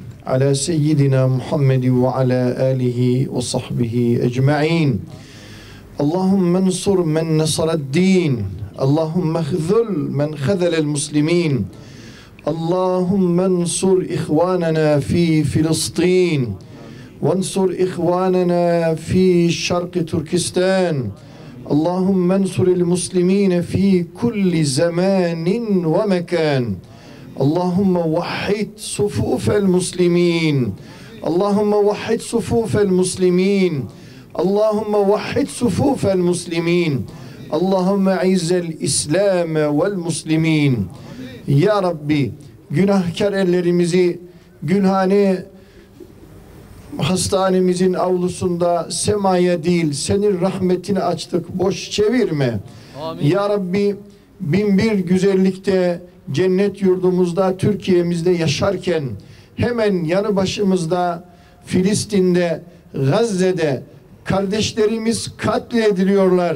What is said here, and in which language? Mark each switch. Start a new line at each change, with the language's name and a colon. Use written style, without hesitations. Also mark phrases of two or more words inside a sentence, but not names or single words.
Arabic: على سيدنا محمد وعلى آله وصحبه أجمعين. اللهم انصر من نصر الدين. اللهم اخذل من خذل المسلمين. اللهم انصر إخواننا في فلسطين. وانصر إخواننا في شرق تركستان اللهم انصر المسلمين في كل زمان ومكان اللهم وحد صفوف المسلمين اللهم وحد صفوف المسلمين اللهم وحد صفوف المسلمين اللهم أعز الإسلام والمسلمين يا ربي
Turkish: günahkar ellerimizi Gülhane hastanemizin avlusunda semaya değil senin rahmetini açtık, boş çevirme. Amin.
Arabic: يا ربي
Turkish: binbir güzellikte cennet yurdumuzda Türkiye'mizde yaşarken hemen yanı başımızda Filistin'de, Gazze'de kardeşlerimiz katlediliyorlar.